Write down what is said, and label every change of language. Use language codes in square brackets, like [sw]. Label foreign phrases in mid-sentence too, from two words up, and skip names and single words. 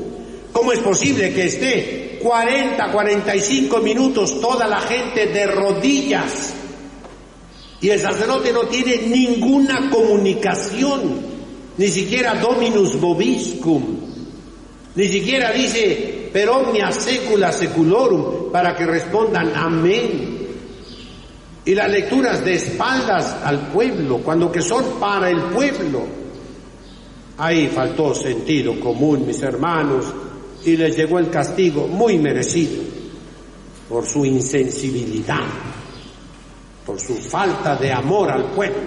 [es] ¿Cómo es posible que esté 40, 45 minutos toda la gente de rodillas y el sacerdote no tiene ninguna comunicación, ni siquiera [la] Dominus Vobiscum, [es] ni siquiera dice [la] per omnia secula seculorum [es] para que respondan amén? Y las lecturas de espaldas al pueblo, cuando que son para el pueblo. Ahí faltó sentido común, mis hermanos, y les llegó el castigo muy merecido por su insensibilidad, por su falta de amor al pueblo.